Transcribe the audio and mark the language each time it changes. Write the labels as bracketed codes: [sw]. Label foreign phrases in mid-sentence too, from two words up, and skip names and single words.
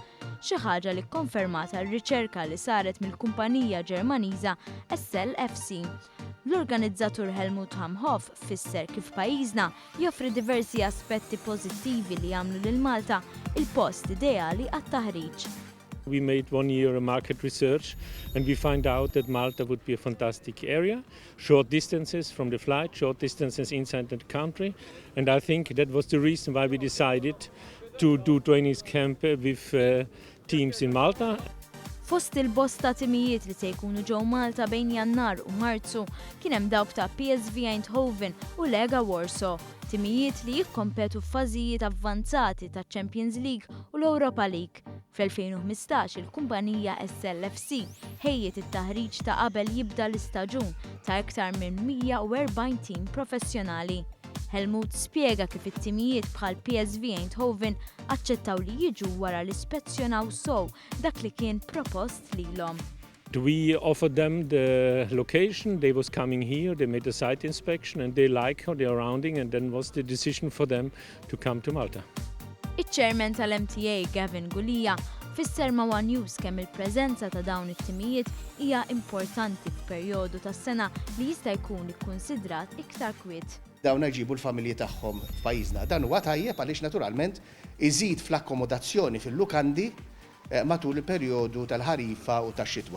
[mt] Xi ħaġa li kkonfermata r-riċerka li saret mill-kumpanija Ġermaniża SLFC. L-organizzatur Helmut Hamhoff fisser kif pajjiżna joffri diversi aspetti pożittivi li jagħmlu lil Malta il-post ideali għat-taħriġ. [en] We made 1 year of market research and we find out that Malta would be a fantastic area. Short distances from the flight, short distances inside the country. And I think that was the reason why we decided to do trainees camp with teams in Malta. [mt] Fost il-bosta timijiet li se jkunu ġew Malta bejn Jannar u Marzu kien hemm dawk ta' PSV Eindhoven u Lega Warsaw, timijiet li jikkompetu f'fażijiet avvanzati ta' Champions League u l-Europa League. Fl-2015 il-kumpanija SLFC ħejjiet it-taħriġ ta' qabel jibda l-istaġun ta' iktar minn 140 tim professjonali. Helmut spjega kif it-timijiet bħal PSV Eindhoven aċċettaw li jiġu wara l-ispezzjonaw sew dak li kien propost lilhom. [en] We offered them the location, they was coming here, they made a site inspection and they like the surrounding and then was the decision for them to come to Malta. [mt] Iċ-chairman tal-MTA Gavin Gulija fisser ma' One News kemm il-preżenza ta' dawn it-timijiet hija importanti f'perjodu tas-sena li jista' jkun ikkunsidrat iktar kwiet. Dawn jġibu l-familji tagħhom f'pajjiżna. Dan huwa tajjeb għaliex naturalment iżid fl-akkomodazzjoni fil-lukandi matul il-perjodu tal-ħarifa u tax-xitwa.